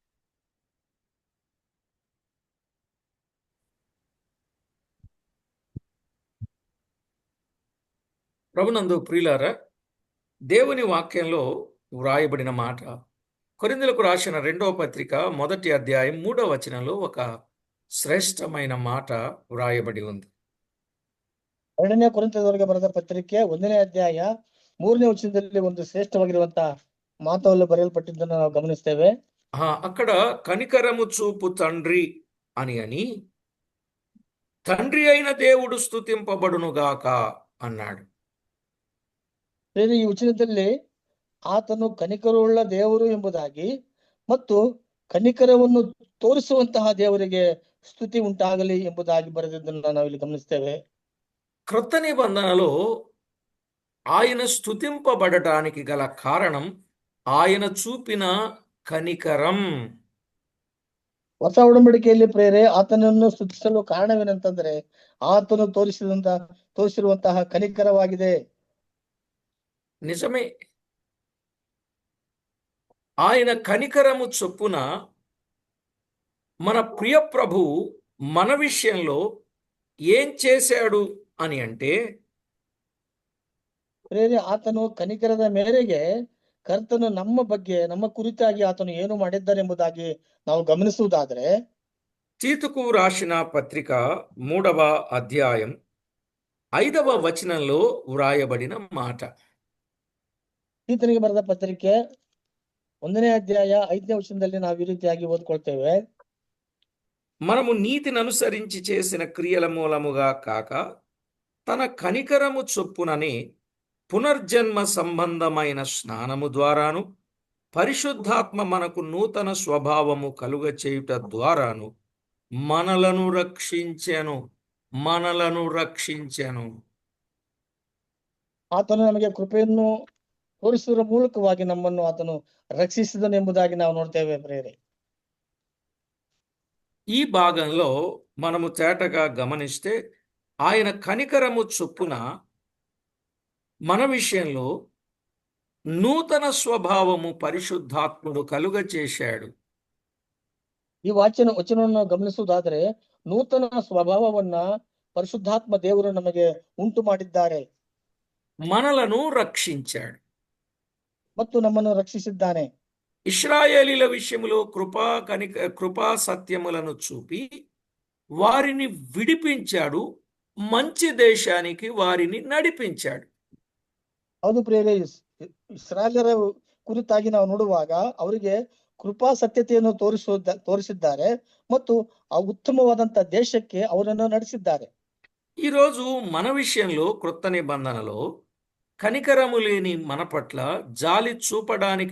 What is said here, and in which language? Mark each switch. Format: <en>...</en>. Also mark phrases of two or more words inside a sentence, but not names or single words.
<te>ప్రభునందు ప్రియులారా, దేవుని వాక్యంలో వ్రాయబడిన మాట కొరింథీయులకు రాసిన 2వ పత్రిక 1వ అధ్యాయం 3వ వచనంలో ఒక శ్రేష్టమైన మాట వ్రాయబడి ఉంది.</te> <kn>2ನೇ ಕೊರಿಂಥದವರಿಗೆ ಬರೆದ ಪತ್ರಿಕೆ 1ನೇ ಅಧ್ಯಾಯ 3ನೇ ವಚನದಲ್ಲಿ ಒಂದು ಶ್ರೇಷ್ಠವಾಗಿರುವಂತಹ ಮಾತುಗಳು ಬರೆಯಲ್ಪಟ್ಟಿದ್ದನ್ನು ನಾವು ಗಮನಿಸ್ತೇವೆ.</kn> <te>అక్కడ కనికరము చూపు తండ్రి అని తండ్రి అయిన దేవుడు స్తుతింపబడునుగాక అన్నాడు.</te> <kn>ಈ ವಚನದಲ್ಲಿ ಆತನು ಕನಿಕರವುಳ್ಳ ದೇವರು ಎಂಬುದಾಗಿ ಮತ್ತು ಕನಿಕರವನ್ನು ತೋರಿಸುವಂತಹ ದೇವರಿಗೆ ಸ್ತುತಿ ಉಂಟಾಗಲಿ ಎಂಬುದಾಗಿ ಬರೆದಿದ್ದನ್ನು ನಾವು ಇಲ್ಲಿ ಗಮನಿಸ್ತೇವೆ.</kn> <te>క్రొత్త నిబంధనలో ఆయన స్తుతింపబడటానికి గల కారణం ఆయన చూపిన కనికరం.</te> <kn>ಹೊಸ ಒಡಂಬಡಿಕೆಯಲ್ಲಿ ಪ್ರೇರೆ ಆತನನ್ನು ಸ್ತುತಿಸಲು ಕಾರಣವೇನಂತಂದ್ರೆ ಆತನು ತೋರಿಸಿರುವಂತಹ ಕನಿಕರವಾಗಿದೆ.</kn> <te>నిజమే. ఆయన కనికరము చొప్పున మన ప్రియ ప్రభువు మన విషయంలో ఏం చేశాడు అని అంటే,</te> <kn>ಪ್ರೇರೆ ಆತನು ಕನಿಕರದ ಮೇರೆಗೆ ಕರ್ತನು ನಮ್ಮ ಬಗ್ಗೆ ನಮ್ಮ ಕುರಿತಾಗಿ ಆತನು ಏನು ಮಾಡಿದ್ದಾರೆಂಬುದಾಗಿ ನಾವು ಗಮನಿಸುವುದಾದ್ರೆ,</kn> <te>తీతుకు రాసిన పత్రిక 3వ అధ్యాయం 5వ వచనంలో వ్రాయబడిన మాట.</te> <kn>ತೀತನಿಗೆ ಬರೆದ ಪತ್ರಿಕೆ 1ನೇ ಅಧ್ಯಾಯ 5ನೇ ವಚನದಲ್ಲಿ ನಾವು ಈ ರೀತಿಯಾಗಿ ಓದ್ಕೊಳ್ತೇವೆ.</kn> <te>మనము నీతిని అనుసరించి చేసిన క్రియల మూలముగా కాక తన కనికరము చొప్పుననే పునర్జన్మ సంబంధమైన స్నానము ద్వారాను పరిశుద్ధాత్మ మనకు నూతన స్వభావము కలుగ చేయుట ద్వారాను మనలను రక్షించెను.</te> <kn>ಆತನು ನಮಗೆ ಕೃಪೆಯನ್ನು ತೋರಿಸುವುದರ ಮೂಲಕವಾಗಿ ನಮ್ಮನ್ನು ಆತನು ರಕ್ಷಿಸಿದನೆಂಬುದಾಗಿ ನಾವು ನೋಡ್ತೇವೆ ಪ್ರೇರೆ.</kn> <te>ఈ భాగంలో మనము తేటగా గమనిస్తే ఆయన కనికరము చొప్పున మన విషయంలో నూతన స్వభావము పరిశుద్ధాత్ముడు కలుగ చేశాడు.</te> <kn>ಈ ವಚನವನ್ನು ಗಮನಿಸುವುದಾದ್ರೆ ನೂತನ ಸ್ವಭಾವವನ್ನ ಪರಿಶುದ್ಧಾತ್ಮ ದೇವರು ನಮಗೆ ಉಂಟು ಮಾಡಿದ್ದಾರೆ</kn> <te>మనలను రక్షించాడు.</te> <kn>ಮತ್ತು ನಮ್ಮನ್ನು ರಕ್ಷಿಸಿದ್ದಾನೆ.</kn> <te>ఇశ్రాయేలీల విషయములో కృపా సత్యములను చూపి వారిని విడిపించాడు, మంచి దేశానికి వారిని నడిపించాడు.</te> <kn>ಹೌದು ಪ್ರೇರೆ, ಇಸ್ರಾಯೇಲರ ಕುರಿತಾಗಿ ನಾವು ನೋಡುವಾಗ ಅವರಿಗೆ ಕೃಪಾ ಸತ್ಯತೆಯನ್ನು ತೋರಿಸಿದ್ದಾರೆ ಮತ್ತು ಆ ಉತ್ತಮವಾದಂತ ದೇಶಕ್ಕೆ ಅವರನ್ನು ನಡೆಸಿದ್ದಾರೆ.</kn> <te>ఈరోజు మన విషయంలో క్రొత్త నిబంధనలో కనికరము లేని మన పట్ల, జాలి చూపడానికి</te>